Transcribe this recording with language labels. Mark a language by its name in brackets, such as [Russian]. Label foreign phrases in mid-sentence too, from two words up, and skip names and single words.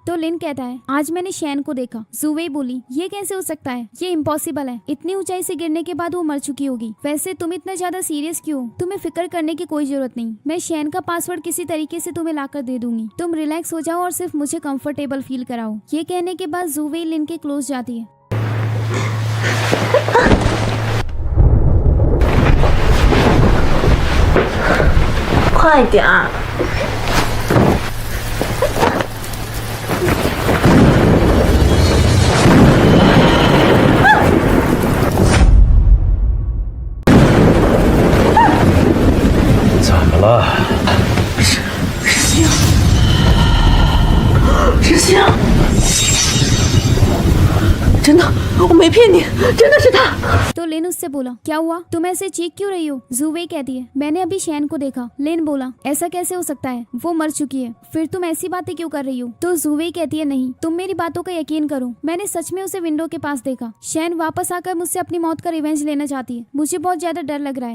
[Hindi] तो लिन कहता है आज मैंने शैन को देखा। जुवे बोली ये कैसे हो सकता है, ये इम्पॉसिबल है, इतनी ऊंचाई से गिरने के बाद वो मर चुकी होगी। वैसे तुम इतना ज्यादा सीरियस क्यों, तुम्हें फिक्र करने की कोई जरूरत नहीं, मैं शैन का पासवर्ड किसी तरीके से तुम्हें लाकर दे दूंगी। तुम रिलैक्स हो जाओ और सिर्फ मुझे [English] comfortable feel [Hindi] कराओ। ये कहने के बाद जुवे लिन के क्लोज जाती है। [Chinese] 快点儿！怎么了？石星，真的，我没骗你，真的是他。 [Hindi] तो लिन उससे बोला क्या हुआ, तुम ऐसे चीख क्यों रही हो। जुवे कहती है मैंने अभी शैन को देखा। लिन बोला ऐसा कैसे हो सकता है, वो मर चुकी है, फिर तुम ऐसी बातें क्यों कर रही हो। तो जुवे कहती है नहीं, तुम मेरी बातों का यकीन करो, मैंने सच में उसे विंडो के पास देखा। शैन वापस आकर मुझसे अपनी मौत का रिवेंज लेना चाहती है, मुझे बहुत ज्यादा डर लग रहा है।